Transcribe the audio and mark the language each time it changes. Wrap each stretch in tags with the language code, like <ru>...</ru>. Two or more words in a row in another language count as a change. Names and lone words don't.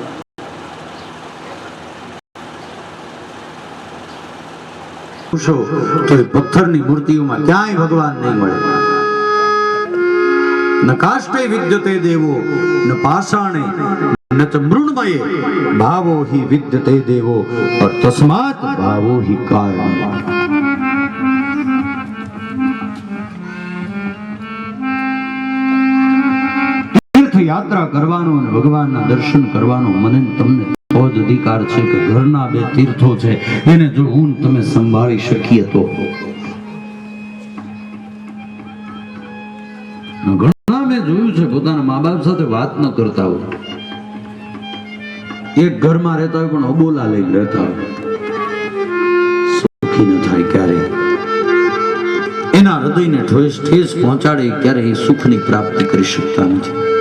<gu>તો એ પથ્થરની મૂર્તિઓમાં ક્યાંય ભગવાન નહીં મળે.</gu> <sa>ન કાષ્ટે વિદ્યતે દેવો ન પાષાણે ન ચ મૃણમયે ભાવો હિ વિદ્યતે દેવો और तस्मात् भावो हि कारण.</sa> <gu>तीर्थ યાત્રા કરવાનો અને ભગવાનના દર્શન કરવાનો મને ને તમને તો જ અધિકાર છે કે ઘરના બે તીર્થો છે એને જો હું ને તમે સંભાળી શકીએ તો. ઘણા મેં જોયું છે પોતાના મા બાપ સાથે વાત ન કરતા હોય, એક ઘરમાં રહેતા હોય પણ અબોલા લઈને રહેતા હોય, સુખી ન થાય ક્યારે, એના હૃદયને ઠેસ પહોંચાડે ક્યારે એ સુખની પ્રાપ્તિ કરી શકતા નથી.</gu>